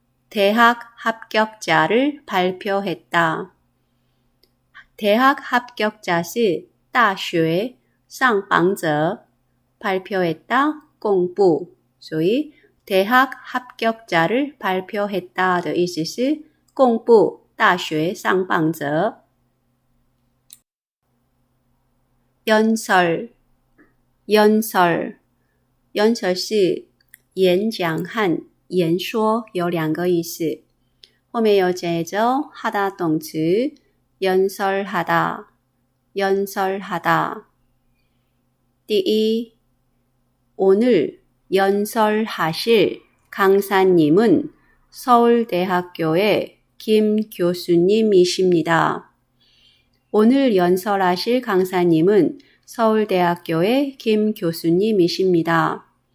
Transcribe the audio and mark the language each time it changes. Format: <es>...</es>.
<ko>대학 합격자를 발표했다. 대학 합격자</ko> <zh>是大学上榜者，</zh> <ko>발표했다,</ko> <zh>公布。所以</zh> <ko>대학 합격자를 발표했다</ko> <zh>的意思是公布大学上榜者。</zh> <ko>연설, 연설, 연설</ko> <zh>是演讲和演说，有两个意思。后面有接着하다动词</zh> <ko>연설하다, 연설하다.</ko> <zh>第一,</zh> <ko>오늘 연설하실 강사님은 서울대학교의 김 교수님이십니다. 오늘 연설하실 강사님은 서울대학교의 김 교수님이십니다.</ko>